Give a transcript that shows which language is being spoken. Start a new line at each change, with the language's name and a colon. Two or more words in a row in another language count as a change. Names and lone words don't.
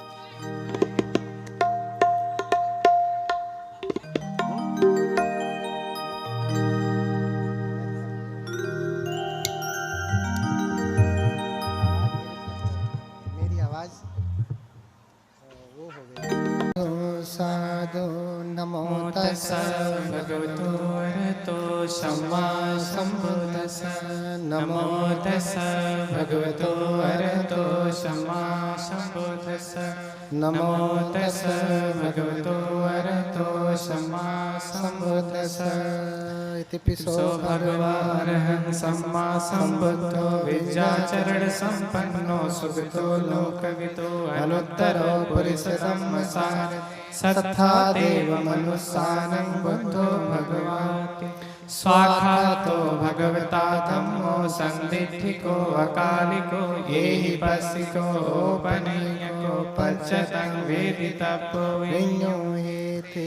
Hindi: मेरी आवाज वो हो गई।
Pali: साधु नमो तस्सै भगवतो अरहतो सम्मा सम्बुद्दस्स। नमो तस्सै भगवतो अरहतो सम्मा सम्बुद्दस्स। नमो तस्सै भगवतो अरहतो सम्मा सम्बुद्दस्स। इतिपिसो भगवानः सम्मा सम्बुद्धो विद्याचरण संपन्नो सुगतो लोकविदो अनुत्तरो पुरुषोत्तमः सत्था देव मनुस्सानं बुद्धो भगवाति स्वाखातो भगवता धम्मो संदिठिको अकालिको येहि पस्सिको ओपनय्यको पच्चतं वेदितव्यो विඤ्ञो हेते